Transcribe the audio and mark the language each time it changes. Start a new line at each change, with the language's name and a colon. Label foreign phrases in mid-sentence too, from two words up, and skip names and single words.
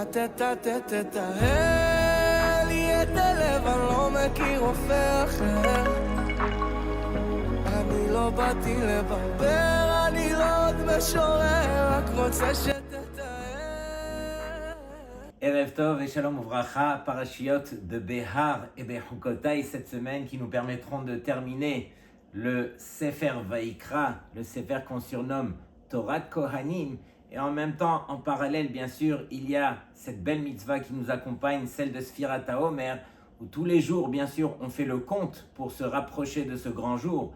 Hebrew: תתאהל לי את הלב, אני לא מכיר רופא אחר. אני לא באתי לברבר, אני לא עוד משורר, רק רוצה ערב טוב et שלום וברכה,
French: parashiot de Behar et Bechukotai cette semaine qui nous permettront de terminer le Sefer Vaikra, le Sefer qu'on surnomme Torah Kohanim. Et en même temps, en parallèle, bien sûr, il y a cette belle mitzvah qui nous accompagne, celle de
Hebrew: ספירת העומר,
French: où tous les jours, bien sûr, on fait le compte pour se rapprocher de ce grand jour.